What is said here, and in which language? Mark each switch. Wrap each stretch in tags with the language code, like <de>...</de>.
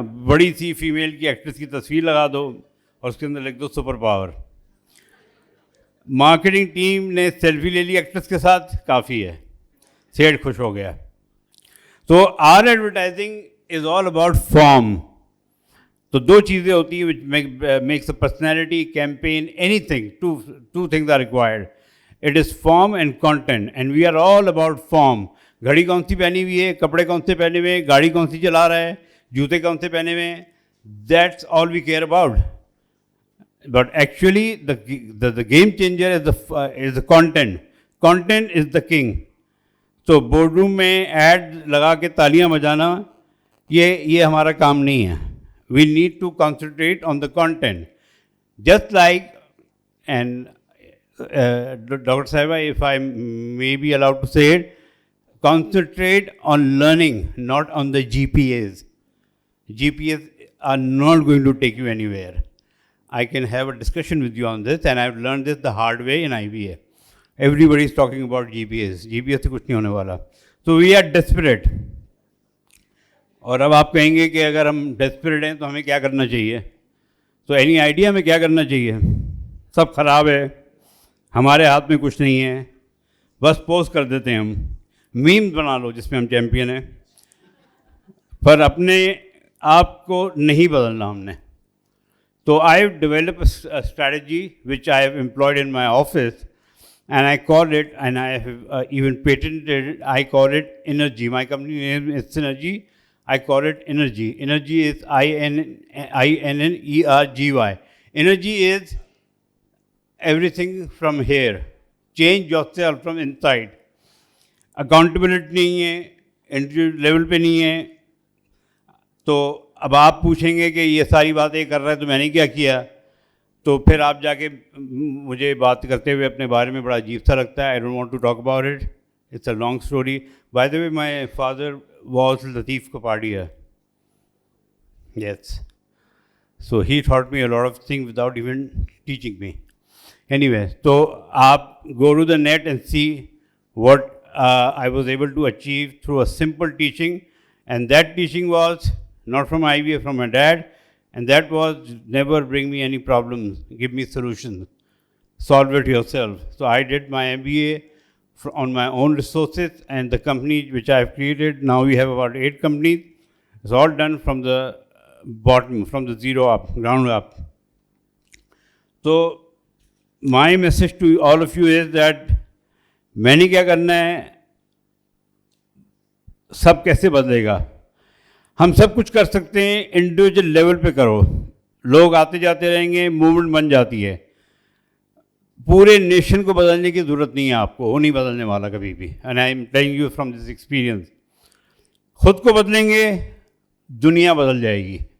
<ur>بڑی سی فیمیل کی ایکٹریس کی تصویر لگا دو اور اس کے اندر لکھ دو سپر پاور. مارکیٹنگ ٹیم نے سیلفی لے لی ایکٹریس کے ساتھ, کافی ہے, سیٹ خوش ہو گیا.</ur> <en>تو our advertising is all about form.</en> <ur>تو دو چیزیں ہوتی ہیں</ur> <en>which makes a personality, campaign, anything. Two things are required. It is form and content, and we are all about form.</en> <ur>گھڑی کون سی پہنی ہوئی ہے, کپڑے کون سے پہنے ہوئے ہیں, گاڑی کون سی چلا رہا ہے, جوتے کون سے پہنے ہوئے ہیں,</ur> <en>that's all we care about. But actually the game changer is the content. Content is the king. تو board room میں ad لگا کے تالیاں بجانا یہ ہمارا کام نہیں ہے. We need to concentrate on the content. Just like, and Dr. Sahiba, if I may be allowed to say it, concentrate on learning, not on the GPAs. GPAs are not going to take you anywhere. I can have a discussion with you on this, and I've learned this the hard way in IBA. Everybody is talking about GPAs.</en> <ur>GPAs سے کچھ نہیں ہونے والا.</ur> <en>So we are desperate.</en> <ur>اور اب آپ کہیں گے کہ اگر ہم ڈیسپریٹ ہیں تو ہمیں کیا کرنا چاہیے. تو اینی آئیڈیا ہمیں کیا کرنا چاہیے؟ سب خراب ہے, ہمارے ہاتھ میں کچھ نہیں ہے, بس پوسٹ کر دیتے ہیں ہم. میمز بنا لو جس میں ہم چیمپئن ہیں, پر اپنے آپ کو نہیں بدلنا ہم نے.</ur> <en>تو I have develop a strategy which I have employed in my office, and I call it, and I have even patented it, I call it Energy. My company name is Synergy. I call it Energy. Energy is INNERGY. Energy is everything from here. Change yourself from inside.</en> <ur>Accountability نہیں ہے, individual level پہ نہیں ہے. تو اب آپ پوچھیں گے کہ یہ ساری باتیں کر رہا ہے تو میں نے کیا کیا, تو پھر آپ جا کے مجھے بات کرتے ہوئے اپنے بارے میں بڑا عجیب سا لگتا ہے.</ur> <en>I don't want to talk about it, it's a long story. By the way my father was Lateef Kapadia. Yes. So he taught me a lot of things without even teaching me. Anyway, so go to the net and see what I was able to achieve through a simple teaching. And that teaching was not from IBA, from my dad. And that was never bring me any problems, give me solutions. Solve it yourself. So I did my MBA on my own resources, and the company which I have created, now we have about 8 companies. It's all done from the bottom, from the zero up, ground up. So my message to all of you is that</en> <ur>میں نے کیا کرنا ہے, سب کیسے بدلے گا. ہم سب کچھ کر سکتے ہیں, انڈیویجول لیول پہ کرو, لوگ آتے جاتے رہیں گے, موومنٹ بن جاتی ہے. پورے نیشن کو بدلنے کی ضرورت نہیں ہے آپ کو, وہ نہیں بدلنے والا کبھی بھی.</ur> <en>And I am telling you from this experience.</en> <ur>خود کو بدلیں گے, دنیا بدل جائے گی.</ur>